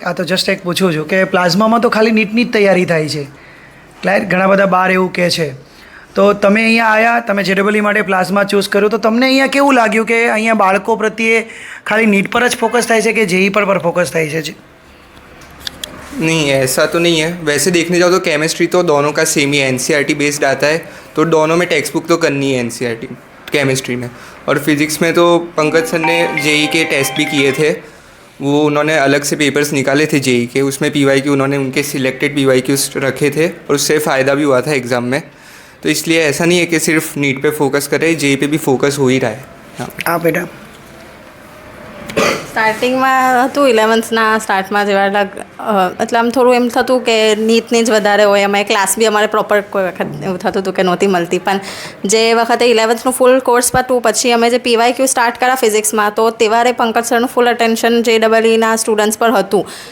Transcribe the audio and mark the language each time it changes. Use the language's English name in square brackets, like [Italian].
[Gujarati] આ તો જસ્ટ એક પૂછું છું કે પ્લાઝમામાં તો ખાલી નીટની જ તૈયારી થાય છે, ક્લાયન્ટ ઘણા બધા બહાર એવું કહે છે. તો તમે અહીંયા આવ્યા, તમે JEE માટે પ્લાઝમા ચૂઝ કર્યું, તો તમને અહીંયા કેવું લાગ્યું કે અહીંયા બાળકો પ્રત્યે ખાલી નીટ પર જ ફોકસ થાય છે કે JEE [Hindi] पर फोकस [Gujarati] થાય છે? [Hindi] नहीं, ऐसा तो नहीं है. वैसे देखने जाओ तो केमिस्ट्री तो दोनों का सेम ही NCERT बेस्ड आता है, तो दोनों में टेक्स्ट बुक तो करनी है NCERT केमिस्ट्री में. और फिज़िक्स में तो पंकज सर ने JEE के टेस्ट भी किए थे, वो उन्होंने अलग से पेपर्स निकाले थे JEE के, उसमें PYQ उन्होंने उनके सिलेक्टेड PYQs रखे थे और उससे फ़ायदा भी हुआ था एग्ज़ाम में. तो इसलिए ऐसा नहीं है कि सिर्फ नीट पे फोकस करें, JEE पे भी फोकस हो ही रहा है. [Gujarati] હા બેટા. સ્ટાર્ટિંગમાં હતું 11thના સ્ટાર્ટમાં જેવા એટલે આમ થોડું એમ થતું કે નીટની જ વધારે હોય, એમાં ક્લાસ બી અમારે પ્રોપર કોઈ વખત એવું થતું હતું કે નહોતી મળતી. પણ જે વખતે 11thનું ફૂલ કોર્સ પતું પછી અમે જે PYQ સ્ટાર્ટ કર્યા ફિઝિક્સમાં, તો તેવારે પંકજ સરનું ફૂલ અટેન્શન JEE સ્ટુડન્ટ્સ પર હતું.